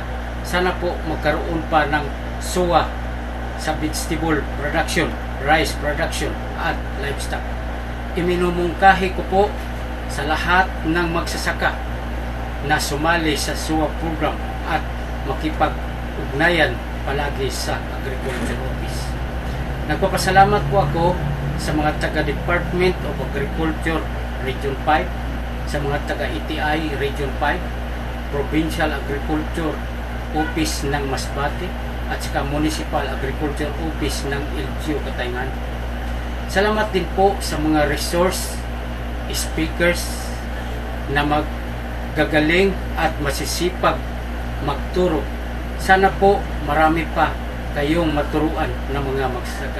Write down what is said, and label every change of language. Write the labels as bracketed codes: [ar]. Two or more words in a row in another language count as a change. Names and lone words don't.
[tl] Sana po magkaroon pa ng SOA sa [en] vegetable production, rice production [tl] at livestock. Iminumungkahi ko po sa lahat ng magsasaka na sumali sa SOA program at makipag-ugnayan palagi sa Agriculture Office. Nagpapasalamat po ako sa mga taga-Department of Agriculture Region 5, sa mga taga-ETI Region 5, Provincial Agriculture Office ng Masbate, at saka Municipal Agriculture Office ng LGU Katayngan. Salamat din po sa mga [en] resource speakers [tl] na maggagaling at masisipag magturo. Sana po marami pa kayong maturuan ng mga magsasaka.